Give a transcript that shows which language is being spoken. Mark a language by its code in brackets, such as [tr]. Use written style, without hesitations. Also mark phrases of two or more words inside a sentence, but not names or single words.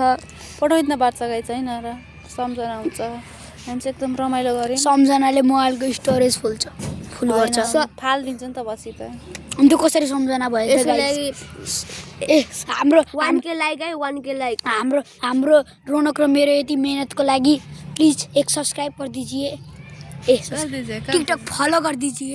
[ne] फोटो खिच्न पार्छ गाइस होइन र सम्झना हुन्छ हामी चाहिँ एकदम रमाइलो गऱ्यौँ सम्झनाले मोबाइलको स्टोरेज फुल्छ फुल गर्छ फालिदिन्छ नि त पछि त अनि त्यो कसरी सम्झना भयो त यसको guys? लागि ए हाम्रो 1k लाइक है 1k लाइक हाम्रो रौनक र मेरो यति मेहनतको लागि [hi] प्लिज एक सब्सक्राइब कर दीजिए कर दीजिए टिकटक फॉलो कर दीजिए